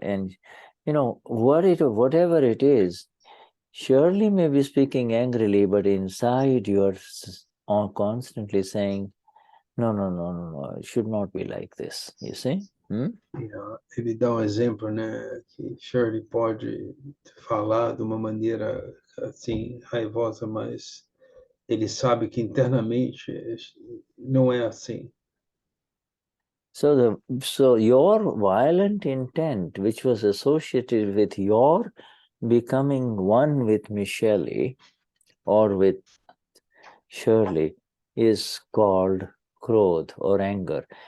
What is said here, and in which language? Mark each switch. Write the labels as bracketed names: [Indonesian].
[English] And, you know, whatever it is, Shirley may be speaking angrily, but inside you are constantly saying, no, it should not be like this, you see? [Portuguese] Ele dá exemplo, né, que Shirley pode falar de uma maneira assim raivosa, mas ele sabe que internamente não é assim. [English] So your violent intent, which was associated with your becoming one with Michelle or with Shirley, is called Krodha or anger.